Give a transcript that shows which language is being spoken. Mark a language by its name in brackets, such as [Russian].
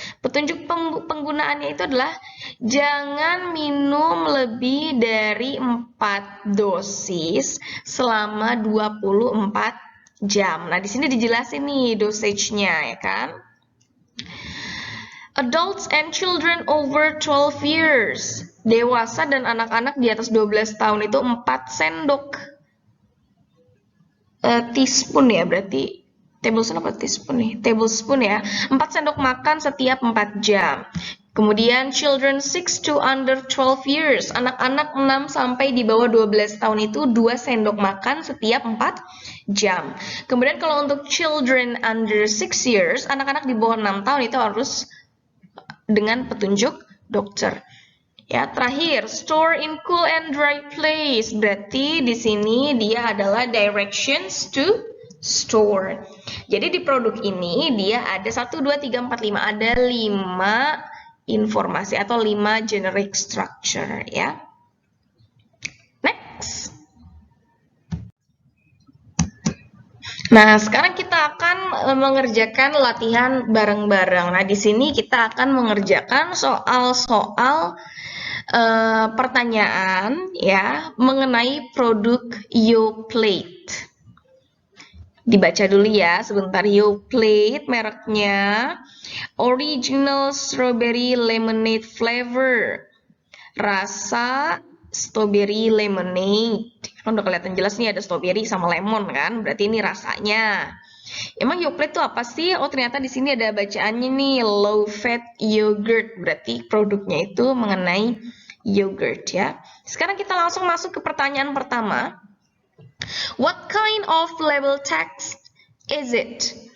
[Indonesian] Petunjuk penggunaannya itu adalah jangan minum lebih dari 4 dosis selama 24 jam. Nah, di sini dijelasin nih dosage-nya ya kan? [English] Adults and children over 12 years. [Indonesian] Dewasa dan anak-anak di atas 12 tahun itu 4 sendok teaspoon ya, berarti tablespoon apa teaspoon nih? Tablespoon ya. 4 sendok makan setiap 4 jam. [English] Kemudian children 6 to under 12 years. [Indonesian] Anak-anak 6 sampai di bawah 12 tahun itu 2 sendok makan setiap 4 jam. Kemudian kalau untuk [English] children under 6 years, [Indonesian] anak-anak di bawah 6 tahun itu harus dengan petunjuk dokter. Ya, terakhir, [English] store in cool and dry place. [Indonesian] Berarti di sini dia adalah [English] directions to store. [Indonesian] Jadi di produk ini dia ada 1 2 3 4 5, ada 5 informasi atau 5 generic structure ya. [English] Next. [Indonesian] Nah, sekarang kita akan mengerjakan latihan bareng-bareng. Nah, di sini kita akan mengerjakan soal-soal pertanyaan ya mengenai produk Yoplait. Dibaca dulu ya sebentar. Yoplait mereknya original strawberry lemonade flavor. Rasa strawberry lemonade. Kan udah kelihatan jelas nih ada strawberry sama lemon kan, berarti ini rasanya. Emang Yoplait itu apa sih? Oh, ternyata di sini ada bacaannya nih, low fat yogurt. Berarti produknya itu mengenai yogurt ya. Sekarang kita langsung masuk ke pertanyaan pertama. [English] What kind of label text is it?